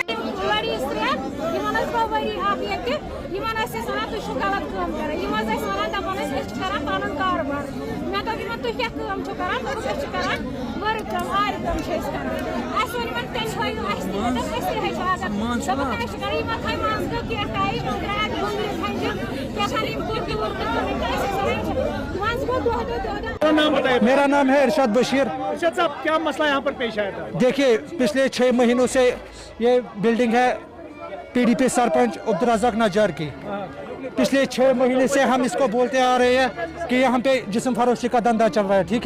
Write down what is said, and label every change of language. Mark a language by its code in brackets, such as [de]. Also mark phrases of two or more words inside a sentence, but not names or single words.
[ks] لڑیٖز ترٛےٚ یِمن ٲسۍ بٲبٲری اکھ ییٚتہِ یِمن ٲسۍ أسۍ وَنان تُہۍ چھِو غلط کٲم کران یِم ٲسۍ اَسہِ وَنان دَپان ٲسۍ أسۍ چھِ کران پَنُن کاروبار مےٚ دوٚپ یِمن تُہۍ کیٛاہ کٲم چھِو کران دوٚپُکھ أسۍ چھِ کران ؤرٕک کٲم آرِ کٲم چھِ أسۍ کران اَسہِ ووٚن یِمن تیٚلہِ ہٲیِو اَسہِ تہِ دوٚپ أسۍ تہِ ہیٚچھو اگر دوٚپُکھ أسۍ چھِ کران یِمن تھٲے منٛزٕ کینٛہہ ٹایم یِمن درٛاے اَتہِ بُنٛگرِ کھنٛجہِ کیٛاہ تھام یِم کُرتہٕ وُرتہٕ کٕنٕنۍ تہٕ أسۍ ٲسۍ وَنان منٛزٕ گوٚو دۄہ [ur] میرا نام ہے ارشاد بشیر. ارشاد صاحب کیا مسئلہ یہاں پر پیش آیا تھا؟ دیکھیے پچھلے 6 مہینوں سے یہ بلڈنگ ہے PDP سرپنچ عبدالرزاق نجار کی. پچھلے 6 مہینے سے ہم اس کو بولتے آ رہے ہیں کہ یہاں پہ جسم فروشی کا دھندا چل رہا ہے, ٹھیک ہے.